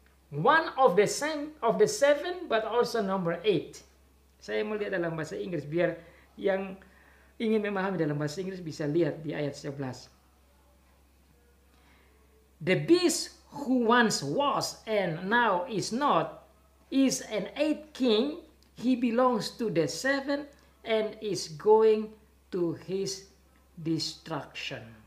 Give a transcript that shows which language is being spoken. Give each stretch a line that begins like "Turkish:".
English: One of the 7 but also number 8.
Indonesian: Saya mau lihat dalam bahasa Inggris biar yang ingin memahami dalam bahasa Inggris bisa lihat di ayat 11.
English: The beast who once was and now is not is an 8th king. He belongs to the 7 and is going to his destruction.